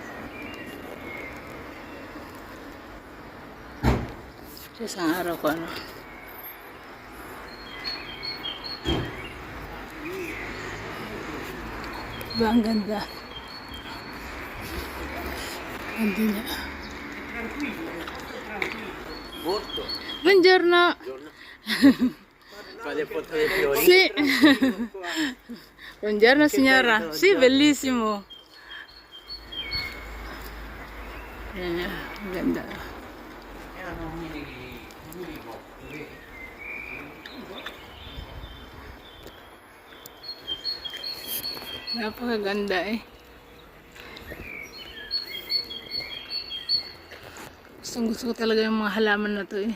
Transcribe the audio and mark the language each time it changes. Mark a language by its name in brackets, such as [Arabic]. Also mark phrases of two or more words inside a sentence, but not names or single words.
[Filipino] Sa isang araw ko Diba ang ganda? Ang ganda niya. [Italian] Buongiorno. Sì. Buongiorno signora. Sì, bellissimo. [Filipino] Ang ganda. Napakaganda eh. Gusto ko talaga yung mga halaman na to eh.